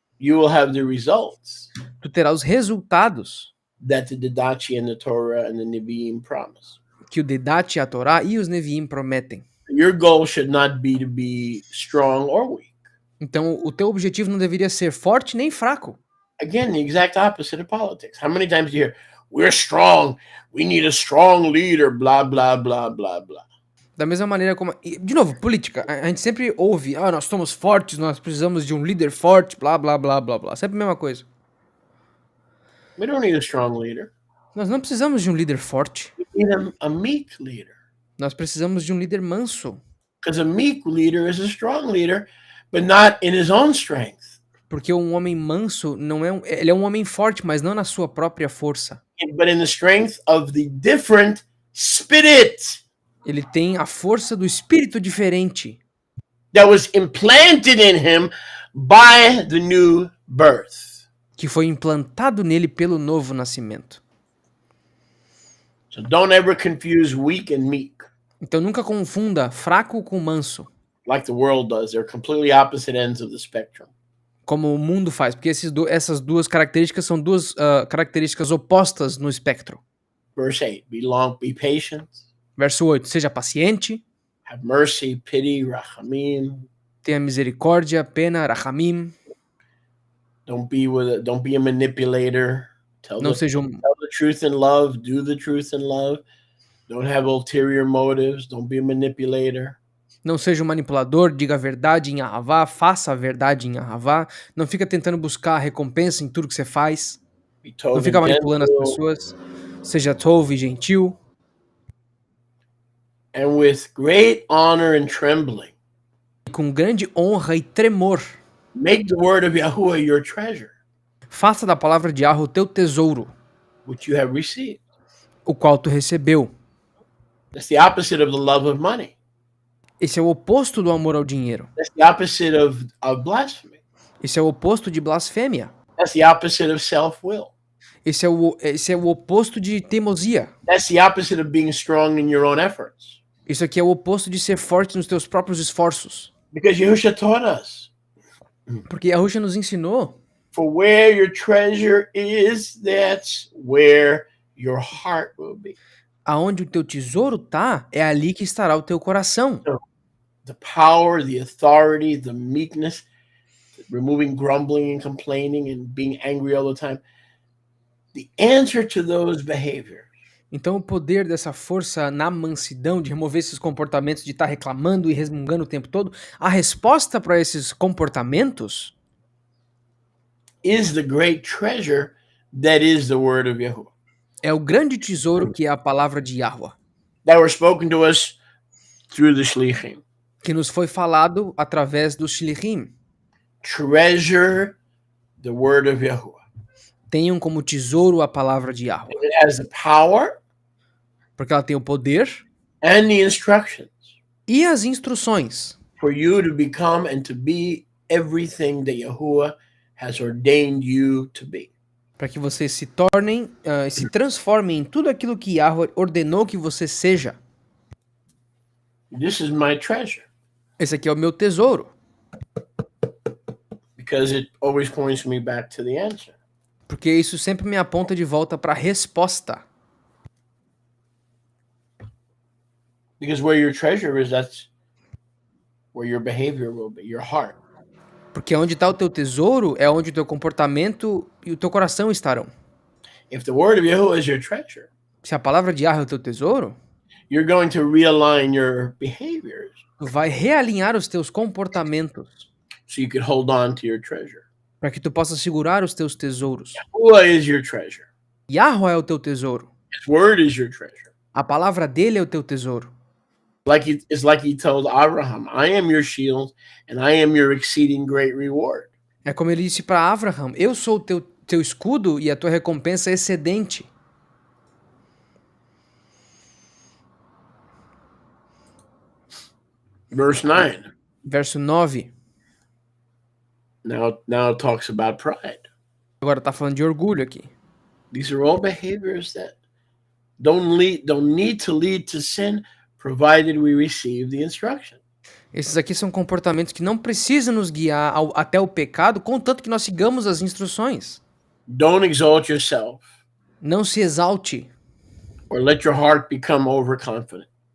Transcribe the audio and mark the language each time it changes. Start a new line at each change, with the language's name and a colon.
English: You will have the results
Portuguese: Tu terá os resultados
English: that the Didachi and the Torah and the Nevi'im promise.
Portuguese: que o Didachi, a Torá e os Neviim prometem.
English: Your goal should not be to be strong or weak.
Portuguese: Então, o teu objetivo não deveria ser forte nem fraco.
English: Again, the exact opposite of politics. How many times do you hear, we're strong, we need a strong leader, blah, blah, blah, blah, blah.
Portuguese: Da mesma maneira como... De novo, política. A gente sempre ouve, nós somos fortes, nós precisamos de um líder forte, blá, blá, blá, blá, blá. Sempre a mesma coisa.
English: We don't need a strong leader.
Portuguese: Nós não precisamos de um líder forte.
English: We need a meek leader.
Portuguese: Nós precisamos de um líder manso.
English: Because a meek leader is a strong leader, but not in his own strength.
Portuguese: Porque um homem manso não é ele é um homem forte, mas não na sua própria força.
English: But in the strength of the different spirit
Portuguese: Ele tem a força do espírito diferente
English: that was implanted in him by the new birth.
Portuguese: que foi implantado nele pelo novo nascimento.
English: So don't ever confuse weak and meek
Portuguese: Então nunca confunda fraco com manso,
English: like the world does. They're completely opposite ends of the spectrum.
Portuguese: como o mundo faz, porque essas duas características são duas características opostas no espectro.
English: Verse 8, be patient,
Portuguese: Verso 8, seja paciente,
English: have mercy, pity, rachamim.
Portuguese: tenha misericórdia, pena, rachamim,
English: Don't be a manipulator. Tell
Portuguese: não
English: the
Portuguese: seja
English: truth in love, do the truth in love. Don't have ulterior motives. Don't be a manipulator.
Portuguese: Não seja um manipulador, diga a verdade em Ahavá, faça a verdade em Ahavá, não fica tentando buscar recompensa em tudo que você faz,
English: Be
Portuguese: não
Hebrew: tov
Portuguese: fica
English: and
Portuguese: manipulando as
English: gentle,
Portuguese: pessoas, seja tov e gentil,
English: and with great honor and trembling.
Portuguese: com grande honra e tremor.
English: Make the word of Yahuwah your treasure,
Portuguese: Faça da palavra de Yahweh o teu tesouro,
English: which you have received.
Portuguese: o qual tu recebeu.
English: That's the opposite of the love of money.
Portuguese: Esse é o oposto do amor ao dinheiro.
English: That's the opposite of blasphemy.
Portuguese: Esse é o oposto de blasfêmia.
English: That's the opposite of self-will.
Portuguese: Esse é o oposto de teimosia.
English: That's the opposite of being strong in your own efforts.
Portuguese: Isso aqui é o oposto de ser forte nos teus próprios esforços.
English: Because Yahushua taught us,
Portuguese: Porque Yahusha nos ensinou,
English: for where your treasure is, that's where your heart will be.
Portuguese: aonde o teu tesouro tá, é ali que estará o teu coração.
English: The power, the authority, the meekness, removing grumbling and complaining and being angry all the time. The answer to those behaviors
Portuguese: Então o poder dessa força na mansidão, de remover esses comportamentos de estar reclamando e resmungando o tempo todo, a resposta para esses comportamentos
English: is the great treasure that is the word of Yahuwah,
Portuguese: é o grande tesouro que é a palavra de Yahweh,
English: that were spoken to us through the Shlichim.
Portuguese: que nos foi falado através dos Shlichim.
English: Treasure the word of Yahuwah.
Portuguese: Tenham como tesouro a palavra de Yahweh,
English: It has the power
Portuguese: porque ela tem o poder
English: and the instructions
Portuguese: e as instruções
English: for you to become and to be everything that Yahuwah has ordained you to be.
Portuguese: para que vocês se tornem, se transformem em tudo aquilo que Yahweh ordenou que você seja.
English: This is my treasure
Portuguese: Esse aqui é o meu tesouro,
English: because it always points me back to the answer.
Portuguese: porque isso sempre me aponta de volta para a resposta.
English: Because where your treasure is, that's where your behavior will be, your heart.
Portuguese: Porque onde está o teu tesouro é onde o teu comportamento e o teu coração estarão.
English: If the word of Yahuwah is your treasure,
Portuguese: Se a palavra de Yahweh é o teu tesouro,
English: you're going to realign your behaviors
Portuguese: tu vai realinhar os teus comportamentos
English: so you could hold on to your treasure.
Portuguese: para que tu possa segurar os teus tesouros.
English: Yahuwah is your treasure.
Portuguese: Yahweh é o teu tesouro.
English: His word is your treasure.
Portuguese: A palavra dele é o teu tesouro.
English: It's like he told Abraham, I am your shield and I am your exceeding great reward.
Portuguese: É como ele disse para Abraham, eu sou o teu escudo e a tua recompensa é excedente.
English: Verse 9.
Portuguese: Verso 9.
English: Now it talks about pride.
Portuguese: Agora está falando de orgulho aqui.
English: These are all behaviors that don't need to lead to sin, provided we receive the instruction.
Portuguese: Esses aqui são comportamentos que não precisam nos guiar até o pecado, contanto que nós sigamos as instruções.
English: Don't exalt yourself
Portuguese: Não se exalte,
English: or let your heart become overconfident.